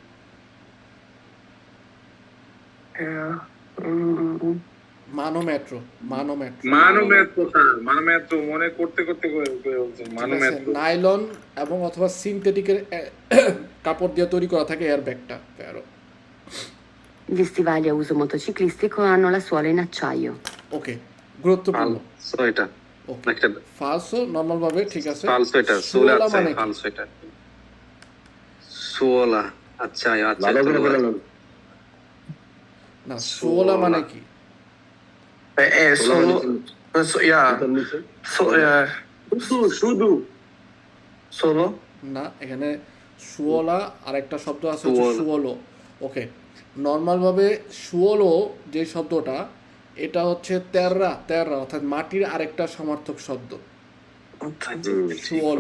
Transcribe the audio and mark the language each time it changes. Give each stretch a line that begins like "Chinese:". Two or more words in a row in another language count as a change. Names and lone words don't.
Bangla: মানোমেট্রো। মানোমেট্রো মনে করতে করতে বলছেন মানোমেট্রো। নাইলন এবং অথবা সিনথেটিকের কাপড় দিয়ে তৈরি করা থাকে এয়ার ব্যাগটা। Gli stivali a uso motociclistico hanno la suola in acciaio. ওকে, গুরুত্বপূর্ণ। ফালসো এটা ওকে, একটা ফালসো নর্মাল ভাবে ঠিক আছে। ফালসো এটা সোলা সুওলা আছে মানে কি? ফালসো এটা সোলা আচ্ছা আচ্ছা ভালো করে এটা বললাম। না, সুওলা মানে কি?
Italian: È solo, yeah,
Bangla: শুধু
Italian: solo,
Bangla: না, এখানে সুওলা আর একটা শব্দ আছে হচ্ছে সুওলো। সুওলো। ওকে, নর্মালভাবে সুওলো যে শব্দটা এটা হচ্ছে তেররা অর্থাৎ মাটির আরেকটা সমার্থক শব্দ সুওলো।